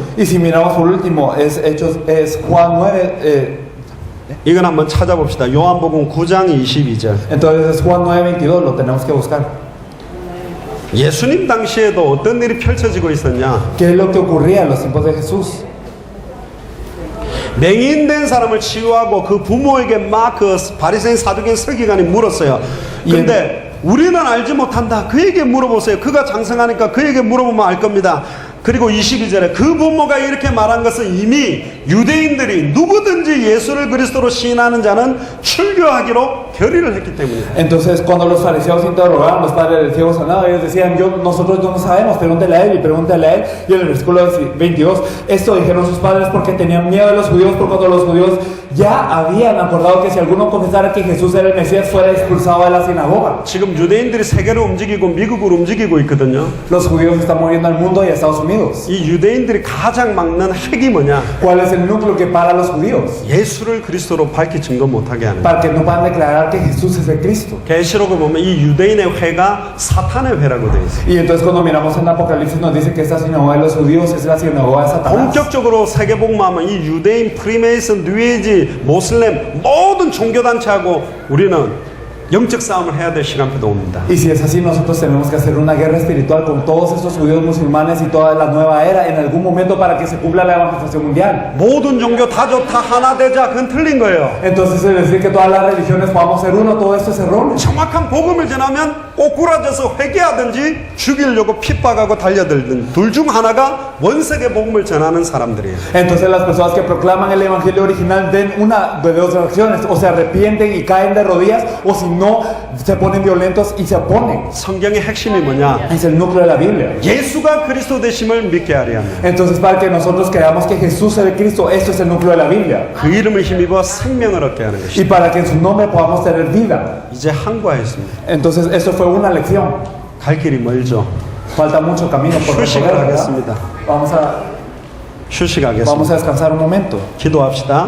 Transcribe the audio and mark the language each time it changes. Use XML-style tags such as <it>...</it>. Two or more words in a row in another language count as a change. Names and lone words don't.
<es>Y si miramos por último, es Juan 9.</es> <ko>이건 한번 찾아봅시다. 요한복음 9장 22절.</ko> <es>Entonces es Juan 9:22, lo tenemos que buscar.</es> <ko>예수님 당시에도 어떤 일이 펼쳐지고 있었냐?</ko> <es>¿Qué es lo que ocurría en los tiempos de Jesús?</es> <ko>맹인된 사람을 치유하고 그 부모에게 막 그 바리새인 사두개인 서기관이 물었어요. 근데 우리는 알지 못한다. 그에게 물어보세요. 그가 장성하니까 그에게 물어보면 알 겁니다. 그리고 22절에 그 부모가 이렇게 말한 것은 이미 유대인들이 누구든지 예수를 그리스도로 시인하는 자는 출교하기로 결의를 했기 때문이다.</ko> <es>Entonces, cuando los fariseos interrogaron a los padres del ciego sanado, ellos decían: nosotros no sabemos, pregúntale a él y pregúntale a él. Y en el versículo 22, esto dijeron sus padres porque tenían miedo de los judíos, por cuando los judíos ya habían acordado que si alguno confesara que Jesús era el Mesías, fuera expulsado de la sinagoga.</es> <ko>지금 유대인들이 세계를 움직이고 미국을 움직이고 있거든요.</ko> <es>Los judíos están moviendo al mundo y a Estados Unidos.</es> <ko>이 유대인들이 가장 막는 핵이 뭐냐?</ko> <es>¿Cuál es el núcleo que para a los judíos?</es> <ko>예수를 그리스도로 밝히 증거 못하게 하는 거예요.</ko> <es>Para que no puedan declarar que Jesús es el Cristo.</es> <ko>계시록을 보면 이 유대인의 회가 사탄의 회라고 되어 있어요.</ko> <es>Y entonces cuando miramos en Apocalipsis nos dice que esta sinagoga de los judíos es la sinagoga de Satanás.</es> <ko>본격적으로 세계복음하면 이 유대인, 프리메이슨, 뉴에이지, 모슬렘 모든 종교단체하고 우리는 영적 싸움을 해야 될 시간표도 옵니다.</ko> <es>Y si es así, nosotros tenemos que hacer una guerra espiritual con todos estos judíos musulmanes y toda la nueva era en algún momento para que se cumpla la evangelización mundial.</es> <ko>모든 종교 다 좋다 하나 되자 그건 틀린 거예요.</ko> <es>Entonces es decir que todas las religiones podamos ser uno, todo esto es erróneo.</es> <ko>정확한 복음을 전하면 꼬꾸라져서 회개하든지 죽이려고 핍박하고 달려들든 둘 중 하나가 원색의 복음을 전하는 사람들이에요.</ko> <es>Entonces las personas que proclaman el evangelio original den una de dos acciones: o se arrepienten y caen de rodillas, o si no, se ponen violentos y se oponen.</es> <ko>성경의 핵심이 뭐냐?</ko> <es>Es el núcleo de la Biblia.</es> <ko>예수가 그리스도 되심을 믿게 하려 하면</ko> <es>Entonces, para que nosotros creamos que Jesús es el Cristo, esto es el núcleo de la Biblia.</es> <ko>그 이름을 힘입어 생명을 얻게 하는 것이다.</ko> <es>Y para que en su nombre podamos tener vida.</es> <ko>이제 한과했습니다.</ko> <es>Entonces, eso fue una lección.</es> <ko>갈 길이 멀죠.</ko> <es>Falta mucho camino por recorrer, ¿verdad?</es> <ko>휴식하겠습니다.</ko> <es>Vamos</es> <ko>휴식하겠습니다.</ko> <es>a descansar un momento.</es> <ko>기도합시다.</ko>